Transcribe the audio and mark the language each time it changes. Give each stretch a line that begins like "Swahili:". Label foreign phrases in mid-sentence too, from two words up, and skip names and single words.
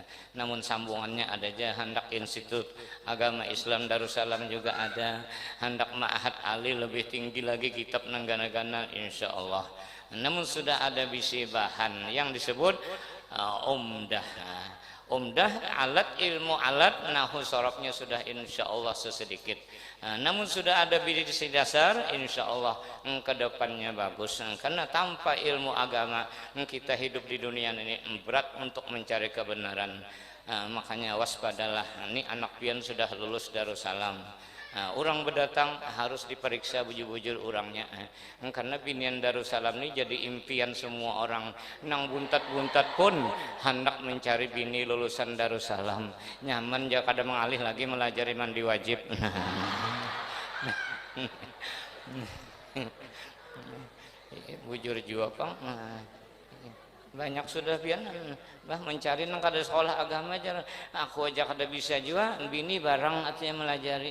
Banjar: Namun sambungannya ada aja, hendak Institut Agama Islam Darussalam juga ada, hendak Ma'had Ali lebih tinggi lagi kitab nanggana-gana
Arabic: إن شاء الله.
Banjar: Namun sudah ada bisi bahan yang disebut umdah. Alat ilmu alat nahu sorofnya sudah
Arabic: إن شاء الله
Banjar: sesedikit. Namun sudah ada bisi dasar
Arabic: إن شاء الله
Banjar: kedepannya bagus.
Indonesian: Karena tanpa ilmu agama kita hidup di dunia ini berat untuk mencari kebenaran.
Banjar: Makanya waspadalah, ini anak pian sudah lulus Darussalam. Orang berdatang harus diperiksa bujur-bujur orangnya, karena binian Darussalam ini jadi impian semua orang. Nang buntat-buntat pun hendak mencari bini lulusan Darussalam. Nyaman ya kada mengalih lagi melajari mandi wajib. Bujur jua pang banyak sudah pian mencari nang kada sekolah agama aja, aku aja kada bisa juga bini barang artinya melajari.